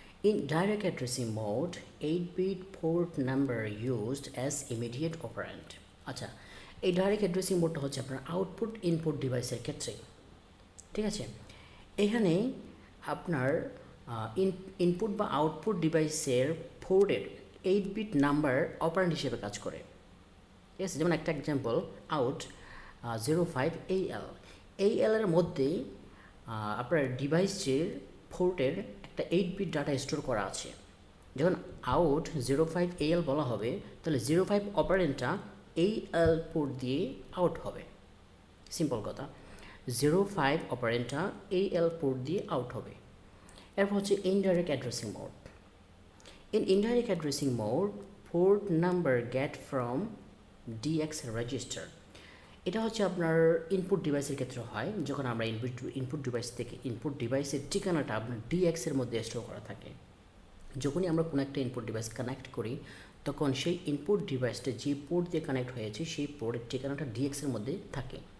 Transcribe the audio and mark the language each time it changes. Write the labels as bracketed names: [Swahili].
[English] In direct addressing mode, 8-bit port number used as immediate operand. আচ্ছা, [Bangla] এই direct addressing মোডটা হচ্ছে আপনার output input ডিভাইসের ক্ষেত্রে। ঠিক আছে, এখানে আপনার ইনপুট বা আউটপুট ডিভাইসের পোর্টের 8 বিট নাম্বার অপারেন্ট হিসেবে কাজ করে। ঠিক আছে, যেমন একটা এক্সাম্পল আউট 05AL, এই এলের মধ্যে আপনার ডিভাইসের পোর্টের একটা 8 বিট ডাটা স্টোর করা আছে। যখন আউট 05AL বলা হবে তাহলে 05 অপারেন্টটা এই এল পোর্ট দিয়ে আউট হবে। সিম্পল কথা, 05 অপারেন্টটা এই এল পোর্ট দিয়ে আউট হবে। এরপর হচ্ছে indirect addressing mode. [English] In indirect addressing mode, port number get from DX register. [Bangla] এটা হচ্ছে আপনার ইনপুট ডিভাইসের ক্ষেত্রে হয়, যখন আমরা ইনপুট ডিভাইস থেকে ইনপুট ডিভাইসের ঠিকানাটা আপনার ডিএক্স এর মধ্যে স্টোর করা থাকে। যখনই আমরা কোনো একটা ইনপুট ডিভাইস কানেক্ট করি তখন সেই ইনপুট ডিভাইসটা যে পোর্ট দিয়ে কানেক্ট হয়েছে সেই পোর্টের ঠিকানাটা ডিএক্স এর মধ্যে থাকে।